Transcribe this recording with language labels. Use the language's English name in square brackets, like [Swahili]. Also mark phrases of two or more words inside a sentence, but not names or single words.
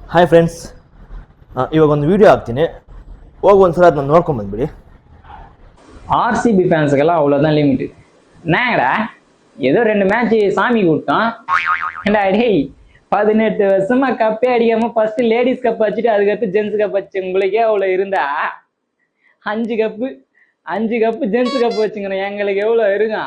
[English] Hi friends, [Kannada] ಇವಾಗ ಒಂದು ವಿಡಿಯೋ ಹಾಕ್ತೀನಿ, ಹೋಗಿ ಒಂದ್ಸಲ ಅದನ್ನ ನೋಡ್ಕೊಂಬಂದ್ಬಿಡಿ. [Tamil] ஆர்சிபி ஃபேன்ஸுக்கெல்லாம் அவ்வளோதான் லிமிட்டு. என்னங்கடா ஏதோ 2 மேட்ச் சாமி கூப்பிட்டோம். ஏண்டா டேய் 18 வருஷமா கப்பே அடிக்காம [English] first ladies cup [Tamil] வச்சுட்டு அதுக்கடுத்து [English] gents cup [Tamil] வச்சு உங்களுக்கே அவ்வளோ இருந்தா 5 கப்பு [English] gents cup [Tamil] வச்சுங்கண்ணா எங்களுக்கு எவ்வளோ இருங்க.